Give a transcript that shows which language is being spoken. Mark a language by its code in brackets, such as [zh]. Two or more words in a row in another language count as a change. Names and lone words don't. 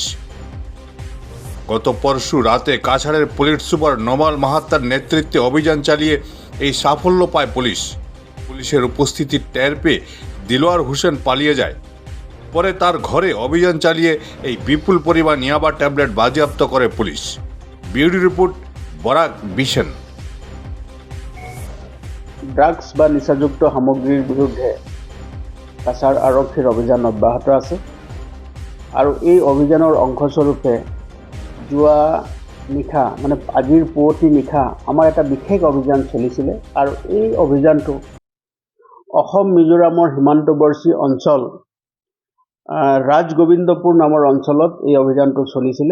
[bn] গত পরশু রাতে কাছাড়ের পুলিশ সুপার নোমাল মাহাত্তার নেতৃত্বে অভিযান চালিয়ে এই সাফল্য পায় পুলিশ। পুলিশের উপস্থিতি টের পেয়ে দিলওয়ার হোসেন পালিয়ে যায়। পরে তার ঘরে অভিযান চালিয়ে এই বিপুল পরিমাণ ইয়াবা ট্যাবলেট বাজেয়াপ্ত করে পুলিশ। বিউরো রিপোর্ট, বরাক বিশেন। [as] ড্ৰাগছ বা নিচাযুক্ত সামগ্ৰীৰ বিৰুদ্ধে কাছাৰ আৰক্ষীৰ অভিযান অব্যাহত আছে আৰু এই অভিযানৰ অংশস্বৰূপে যোৱা নিশা মানে আজিৰ পুৱতি নিশা আমাৰ এটা বিশেষ অভিযান চলিছিলে আৰু এই অভিযানটো অসম মিজোৰামৰ সীমান্তৱৰ্তী অঞ্চল ৰাজগোবিন্দপুৰ নামৰ অঞ্চলত এই অভিযানটো চলিছিলে।